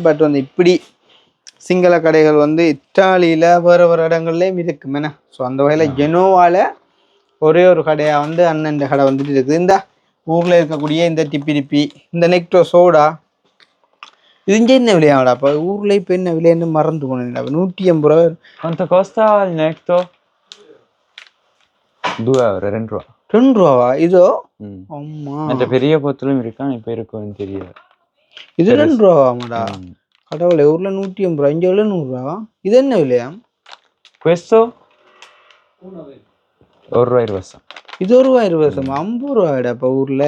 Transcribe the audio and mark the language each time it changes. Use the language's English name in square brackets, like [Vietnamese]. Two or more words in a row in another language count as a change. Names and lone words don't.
[Tamil] பட் வந்து இப்படி சிங்கள கடைகள் வந்து இத்தாலியில் வேறு இடங்கள்லேயும் இருக்குமேண்ணா. ஸோ அந்த வகையில் ஜெனோவாவில் ஒரே ஒரு கடையாக வந்து அண்ணன் கடை வந்துட்டு இருக்குது. இந்த ஊரில் இருக்கக்கூடிய இந்த டிப்பி இந்த நெக்டோ சோடா இது இங்கே என்ன விலையாடா? அப்போ ஊரில் இப்போ என்ன விலைன்னு மறந்து போனேன். 180 ரூபா. [Italian] Quanto costa il netto? 2 euro, 2 ரூபா. [Tamil] 2 ரூபாவா இதோ? ஆமா. அந்த பெரிய போத்தலும் இருக்கான், இப்போ இருக்குன்னு தெரியல. இது 2 ரூபாவாமாடா? கடவுளே, ஊரில் 180 ரூபா, இங்கே உள்ள 100 ரூபா. இது என்ன விலையா? Questo? 1 ரூபா 20. இது 1 ரூபா 20. 50 ரூபாடா இப்போ ஊரில்.